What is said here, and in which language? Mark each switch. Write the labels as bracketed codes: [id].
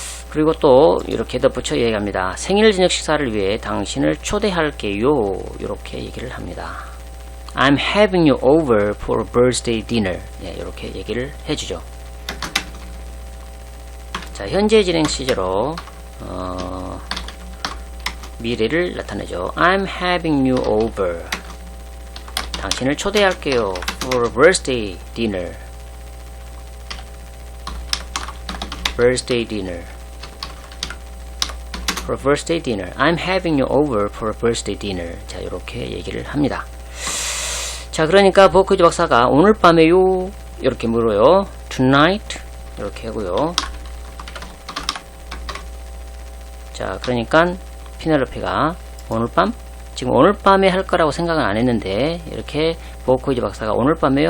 [ko] 그리고 또 이렇게 덧붙여 얘기합니다. 생일 저녁 식사를 위해 당신을 초대할게요. 이렇게 얘기를 합니다. [en] I'm having you over for a birthday dinner. [ko] 예, 이렇게 얘기를 해주죠. 자, 현재 진행 시제로 미래를 나타내죠. [en] I'm having you over. [ko] 당신을 초대할게요. [en] For a birthday dinner. birthday dinner. for a birthday dinner. I'm having you over for a birthday dinner. [ko] 자, 이렇게 얘기를 합니다. 자, 그러니까 버크이즈 박사가 오늘 밤에요. 이렇게 물어요. Tonight. 이렇게 하고요. 자, 그러니까 피넬로페가 오늘 밤? 지금 오늘 밤에 할 거라고 생각은 안 했는데 이렇게 버크이즈 박사가 오늘 밤에요?